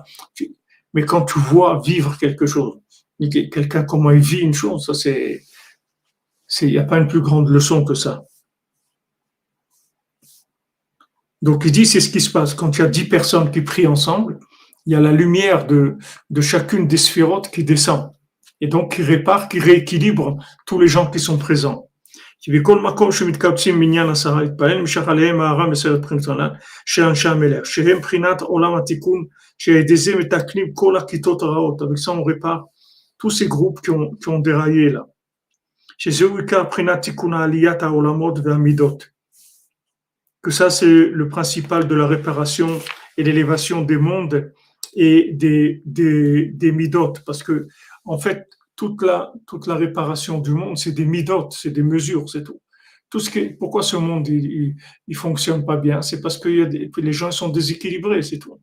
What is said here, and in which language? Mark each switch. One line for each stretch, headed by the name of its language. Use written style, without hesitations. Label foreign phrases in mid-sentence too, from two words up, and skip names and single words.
French: Mais quand tu vois vivre quelque chose, quelqu'un comment il vit une chose, ça il n'y a pas une plus grande leçon que ça. Donc il dit, c'est ce qui se passe. Quand il y a 10 personnes qui prient ensemble, il y a la lumière de chacune des sphérotes qui descend. Et donc qui répare, qui rééquilibre tous les gens qui sont présents.
Hebrew: ובכל מקום שמתקבצים מניין 10 להתפלל, נמשך עליהם הארה מסרת פרינטרנה של אנשי המלך, שהם בחינת עולם התיקון, שעל ידי זה מתקנים כל הכיתות הרעות.
French: Avec ça, on répare tous ces groupes qui ont déraillé là.
Hebrew: שזהו עיקר בחינת תיקון העליית העולמות והמידות.
French: Que ça, c'est le principal de la réparation et l'élévation des mondes et des midot, parce que en fait, toute la réparation du monde, c'est des midot, c'est des mesures, c'est tout. Pourquoi ce monde il fonctionne pas bien, c'est parce que les gens sont déséquilibrés, c'est tout.